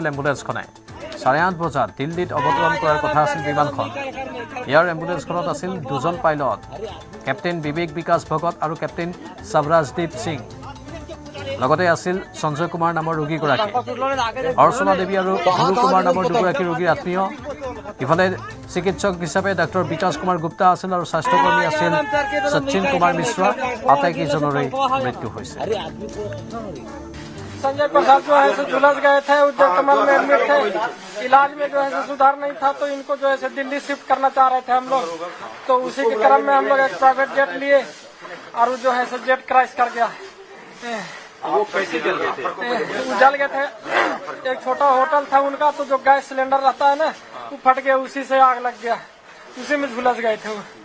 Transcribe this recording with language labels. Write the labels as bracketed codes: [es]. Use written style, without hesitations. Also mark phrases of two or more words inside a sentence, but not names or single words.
[as] এম্বুলেন্সখনে 8:30 বজাত দিল্লীত অৱতৰণ কৰাৰ কথা আছিল বিমানখন এয়াৰ এম্বুলেন্সখনত আছিল 2জন পাইলট কেপ্টেইন বিবেক বিকাশ ভগত আৰু কেপ্টেইন সবৰাজদীপ সিং লগতে আছিল সঞ্জয় কুমাৰ নামৰ ৰোগীগৰাকী অৰ্চনা দেৱী আৰু গুৰু কুমাৰ নামৰ 2 গৰাকী ৰোগীৰ আত্মীয় ইফালে চিকিৎসক হিচাপে ডাক্তৰ বিকাশ কুমাৰ গুপ্তা আছিল আৰু স্বাস্থ্যকৰ্মী আছিল সচিন কুমাৰ মিশ্ৰা আটাইকেইজনৰে মৃত্যু হৈছে [hi] संजय प्रसाद जो है झुलस गए थे उद्योग कमल में एडमिट थे इलाज में जो है सुधार नहीं था तो इनको जो है दिल्ली शिफ्ट करना चाह रहे थे हम लोग तो उसी के क्रम में हम लोग एक [en] private jet [hi] लिए और जो है [en] jet crash [hi] कर गया वो कैसे जल गए थे जल गए थे एक छोटा होटल था उनका तो जो [en] gas cylinder [hi] रहता है ना वो फट गया उसी से आग लग गया उसी में झुलस गए थे वो